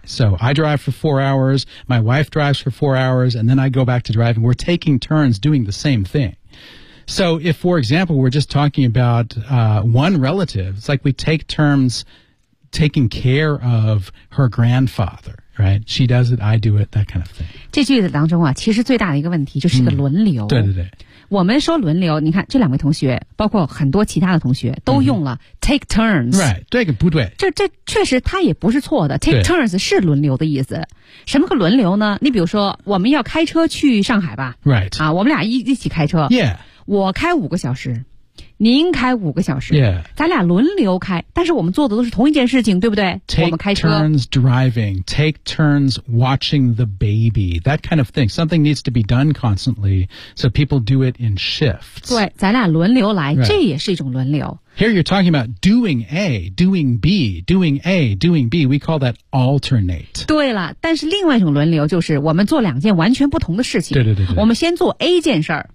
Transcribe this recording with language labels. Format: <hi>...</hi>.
<en>So I drive for 4 hours, my wife drives for 4 hours, and then I go back to driving. We're taking turns doing the same thing. So if, for example, we're just talking about one relative, it's like we take turns taking care of her grandfather, right? She does it, I do it, that kind of thing.</en> <zh>这句子当中啊，其实最大的一个问题就是个轮流。对对对。我们说轮流，你看这两位同学，包括很多其他的同学都用了</zh> <en>take turns.</en> <zh>Right, 对个不对。这确实它也不是错的。</zh> <en>Take turns</en> <zh>是轮流的意思。什么个轮流呢？你比如说我们要开车去上海吧。</zh> <en>Right.</en> <zh>啊，我们俩一起开车。</zh> <en>Yeah.</en> <zh>我开五个小时，您开五个小时，</zh> <en>yeah.</en> <zh>咱俩轮流开，但是我们做的都是同一件事情，对不对？</zh> <en>Take</en> <zh>我们开车。</zh> <en>Take turns driving, take turns watching the baby, that kind of thing. Something needs to be done constantly, so people do it in shifts.</en> <zh>对，咱俩轮流来，这也是一种轮流。</zh> <en>Here you're talking about doing A, doing B, doing A, doing B. We call that alternate.</en> <zh>对了，但是另外一种轮流就是我们做两件完全不同的事情。对对 对, 对。我们先做 A 件事儿，</zh>